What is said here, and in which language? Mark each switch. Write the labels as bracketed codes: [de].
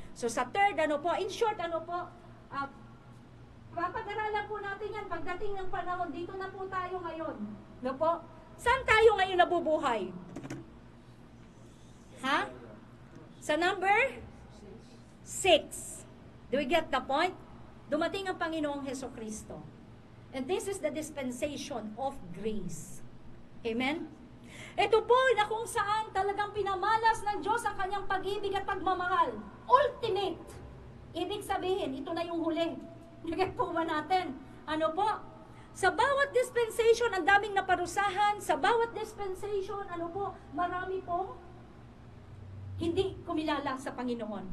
[tl] So, sa third, ano po, [en] in short, [tl] ano po, papag-aralan po natin yan. Pagdating ng panahon, dito na po tayo ngayon. No po? Saan tayo ngayon nabubuhay? Ha? Sa number 6. [en] Do we get the point? [tl] Dumating ang Panginoong Hesukristo. [en] And this is the dispensation of grace. Amen? [tl] Ito po na kung saan talagang pinamalas ng Diyos ang kanyang pag-ibig at pagmamahal. Ultimate. Ibig sabihin, ito na yung huli. Nagay po ba natin? Ano po? Sa bawat dispensation, ang daming naparusahan. Sa bawat dispensation, ano po, marami pong hindi kumilala sa Panginoon.